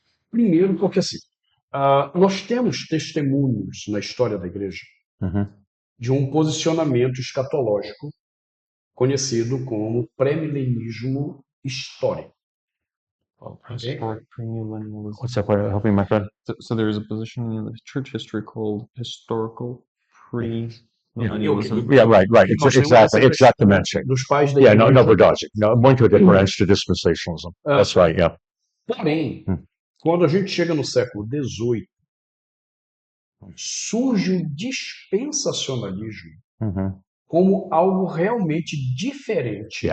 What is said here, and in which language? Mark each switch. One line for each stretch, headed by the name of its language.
Portuguese: Primeiro porque assim, nós temos testemunhos na história da igreja de um posicionamento escatológico conhecido como pré-milenismo histórico.
English: Okay? What's that part? Help me, my friend. So there is a position in the church history called historical pre-millennialism. Yeah, right. Exactly mentioning.
Portuguese: Dos pais da
English: Yeah,
Portuguese: igreja. no, verdade. No, muito diferente de dispensationalism.
English: That's right, yeah.
Portuguese: Porém, quando a gente chega no século XVIII, surge o dispensacionalismo como algo realmente diferente